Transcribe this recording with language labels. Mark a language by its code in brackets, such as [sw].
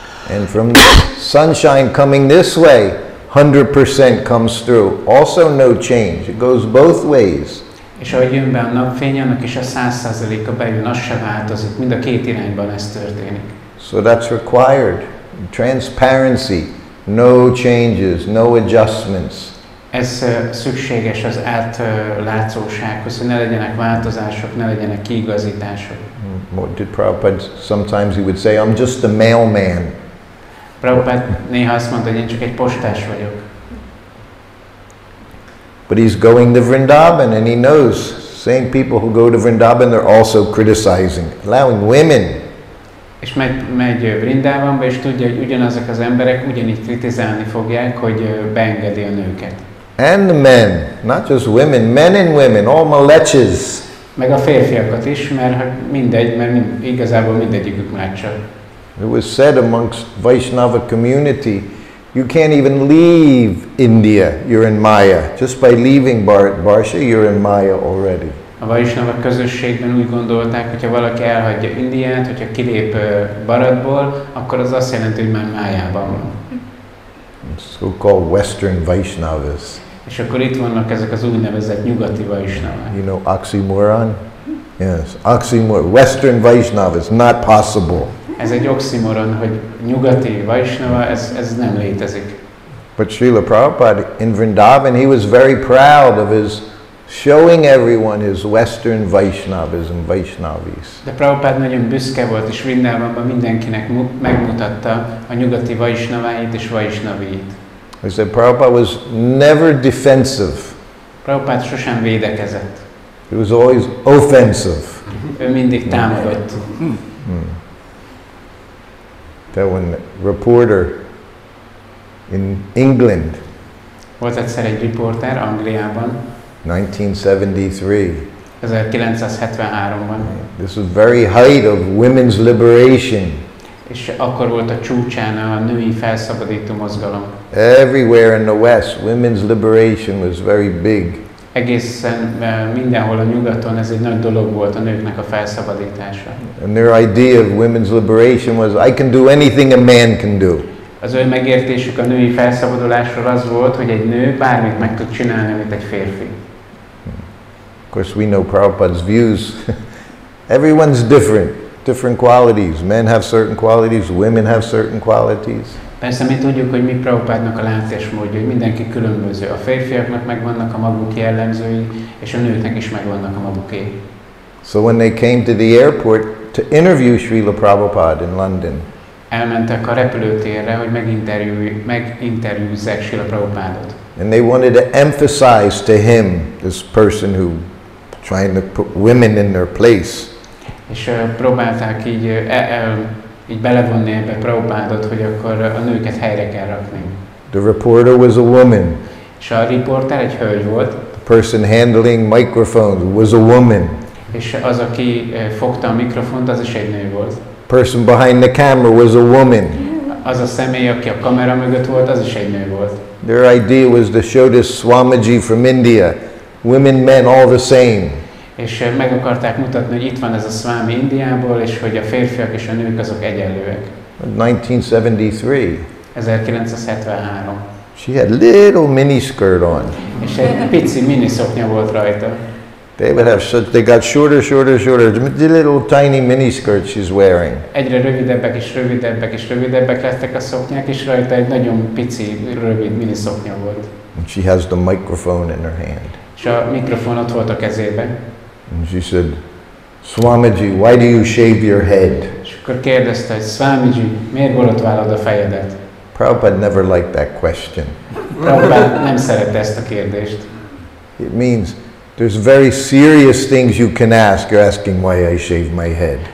[en] And from the sunshine coming this way, 100% comes through. Also no change. It goes both ways. [hu] És ahogy jön be a napfény, annak is a 100%-a bejön, az se változik. Mind a két irányban ez történik. [en] So that's required. Transparency. No changes, no adjustments. [hu] Ez szükséges az átlátszósághoz, hogy ne legyenek változások, ne legyenek kiigazítások. [en] What did Prabhupada, sometimes he would say, I'm just a mailman. [hu] Prabhupád néha azt mondta, hogy én csak egy postás vagyok. [en] But he's going to Vrindavan and he knows, same people who go to Vrindavan, they're also criticizing, allowing women. [hu] És megy Vrindavanba, és tudja, hogy ugyanazok az emberek ugyanígy kritizálni fogják, hogy beengedi a nőket. [en] And the men, not just women, men and women, all maleches. [hu] Meg a férfiakat is, mert mindegy, mert igazából mindegyikük meccsel. [en] It was said amongst Vaishnava community, you can't even leave India, you're in Maya. Just by leaving Barsha, you're in Maya already. [hu] A Vaishnava közösségben úgy gondolták, hogyha valaki elhagyja Indiát, hogyha kilép Bharatból, akkor az azt jelenti, hogy már Májában van. [en] So-called Western Vaishnavas. [hu] És akkor itt vannak ezek az úgynevezett nyugati Vaishnavák. [en] You know oxymoron? Yes, oxymoron. Western Vaishnavas, not possible. [hu] Ez egy oxymoron, hogy nyugati Vaishnava, ez nem létezik. [en] But Srila Prabhupada in Vrindavan, he was very proud of his showing everyone his Western Vaishnavas and Vaishnavis. [hu] De Prabhupada nagyon büszke volt, és Vrindavanban mindenkinek megmutatta a nyugati Vaishnaváit és Vaishnaviit. [en] I said Prabhupada was never defensive. [hu] Prabhupada sosem védekezett. [en] He was always offensive. [hu] Ő mindig támadott. [en] That one reporter in England. [hu] Volt egyszer egy riporter Angliában. [en] 1973. [hu] 1973-ban. [en] This was very height of women's liberation. [hu] És akkor volt a csúcsán a női felszabadító mozgalom. [en] Everywhere in the West, women's liberation was very big. [hu] Egészen mindenhol a nyugaton ez egy nagy dolog volt a nőknek a felszabadítása. [en] And their idea of women's liberation was, I can do anything a man can do. [hu] Az ő megértésük a női felszabadulásról az volt, hogy egy nő bármit meg tud csinálni, mint egy férfi. [en] Of course, we know Prabhupada's views. Everyone's different. different qualities. Men have certain qualities, women have certain qualities. [hu] Persze mi tudjuk, hogy mi Prabhupádnak a látásmódja, hogy mindenki különböző. A férfiaknak megvannak a maguk jellemzői, és a nőknek is megvannak a maguké. [en] So when they came to the airport to interview Srila Prabhupada in London, [hu] elmentek a repülőtérre, hogy meginterjúzzák Srila Prabhupádot. [en] and they wanted to emphasize to him, this person who trying to put women in their place. [hu] És próbálták így belevonni ebbe Prabhupádot, hogy akkor a nőket helyre kell rakni. [en] The reporter was a woman. [hu] És a riporter egy hölgy volt. [en] The person handling microphones was a woman. [hu] És az, aki fogta a mikrofont, az is egy nő volt. [en] The person behind the camera was a woman. [hu] Az a személy, aki a kamera mögött volt, az is egy nő volt. [en] Their idea was to show this Swamiji from India, women, men, all the same. [hu] És meg akarták mutatni, hogy itt van ez a Swami Indiából, és hogy a férfiak és a nők azok egyenlőek. [en] 1973. [hu] 1973. [en] She had little mini skirt on. [hu] És egy pici miniszoknya volt rajta. [en] They would have such, they got shorter, shorter, shorter. The little tiny mini skirt she's wearing. [hu] Egyre rövidebbek és rövidebbek és rövidebbek lettek a szoknyák, és rajta egy nagyon pici, rövid miniszoknya volt. [en] And she has the microphone in her hand. [hu] És a mikrofon ott volt a kezében. [en] And she said, Swamiji, why do you shave your head? [hu] És akkor kérdezte, hogy Swamiji, miért borotválod a fejedet? [en] Prabhupada never liked that question. [hu] Prabhupada nem szerette ezt a kérdést. [en] It means there's very serious things you can ask. You're asking why I shave my head.